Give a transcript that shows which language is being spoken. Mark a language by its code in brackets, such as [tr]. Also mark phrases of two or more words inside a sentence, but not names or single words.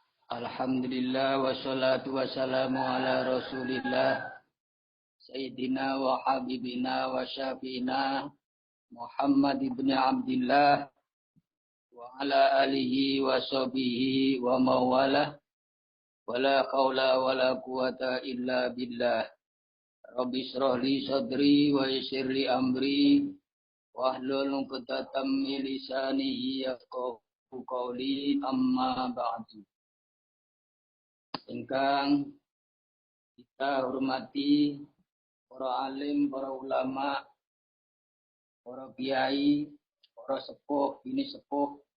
[ar] الحمد لله والصلاة والسلام على رسول الله سيدنا وحبيبنا وشفيعنا محمد ابن عبد الله وعلى آله وصحبه ومولاه ولا حول ولا قوة إلا بالله. رب اشرح لي صدري ويسر لي أمري واحلل عقدة من لساني يفقهوا قولي، أما بعد. [jv] Ingkang kita hormati para alim, para ulama, para kiai, para sepuh, bini sepuh,